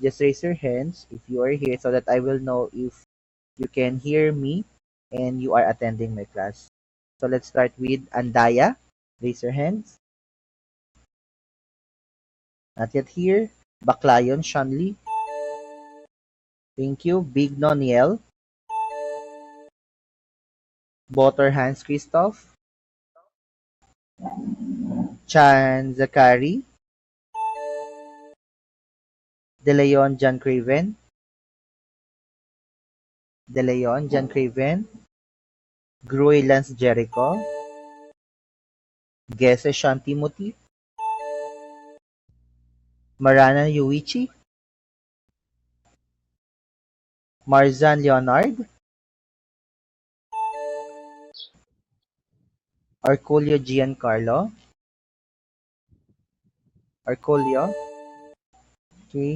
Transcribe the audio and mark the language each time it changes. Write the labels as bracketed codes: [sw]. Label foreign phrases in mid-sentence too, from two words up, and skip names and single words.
[en] Just raise your hands if you are here so that I will know if you can hear me and you are attending my class. So let's start with Andaya. Raise your hands. Not yet here. Baclayon Shanli. Thank you. Big Noniel. Botter Hans Christoph. Chan Zakari. De Leon John Craven. De Leon John Craven. Gruy Lance Jericho. Gese Sean Timothy. Marana Yuichi. Marzan Leonard. Arculio Giancarlo. Arculio. Okay.